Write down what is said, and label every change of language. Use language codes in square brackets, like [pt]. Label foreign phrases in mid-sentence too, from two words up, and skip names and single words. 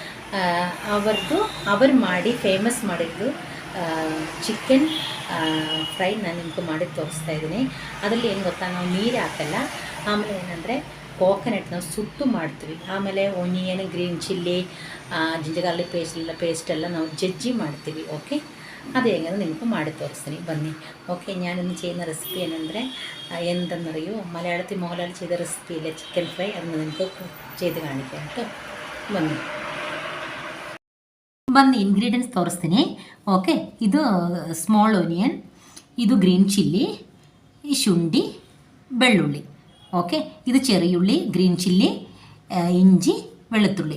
[kn] ಅವರು ಮಾಡಿ ಫೇಮಸ್ ಮಾಡಿದ್ದು [en] chicken fry [kn] ನಾನು ನಿಮ್ಗೆ ಮಾಡಿ ತೋರಿಸ್ತಾ ಇದ್ದೀನಿ. ಅದರಲ್ಲಿ ಏನು ಗೊತ್ತಾ, ನಾವು ನೀರು ಹಾಕಲ್ಲ. ಆಮೇಲೆ ಏನಂದರೆ ಕೋಕೋನಟ್ ನಾವು ಸುಟ್ಟು ಮಾಡ್ತೀವಿ. ಆಮೇಲೆ ಒನಿಯನ್, [en] green chilli, ginger garlic [kn] ಪೇಸ್ಟೆಲ್ಲ ನಾವು ಜಜ್ಜಿ ಮಾಡ್ತೀವಿ. ಓಕೆ, ಅದು ಹೆಂಗಂದ್ರೆ ನಿಮಗೂ ಮಾಡಿ ತೋರಿಸ್ತೀನಿ, ಬನ್ನಿ. ಓಕೆ, [ml] ഞാനിന്ന് ചെയ്യുന്ന റെസിപ്പി ಏನಂದರೆ എന്തെന്നറിയോ, മലയാളത്തിൽ മോഹൻലാൽ ചെയ്ത റെസിപ്പിയിലെ [en] chicken fry [kn] ಅದನ್ನು ನಿಮಗೆ [ml] ചെയ്ത് കാണിക്കാം കേട്ടോ. [kn] ಬನ್ನಿ ಇಂಗ್ರೀಡಿಯೆಂಟ್ಸ್ ತೋರಿಸ್ತೀನಿ. ಓಕೆ, ಇದು [en] small onion, [kn] ಇದು [en] green chilli, [kn] ಈ ಶುಂಠಿ, ಬೆಳ್ಳುಳ್ಳಿ. ಓಕೆ, ಇದು ಚೆರಿಯುಳ್ಳಿ, [en] green chilli, [kn] ಇಂಜಿ, ಬೆಳ್ಳುಳ್ಳಿ.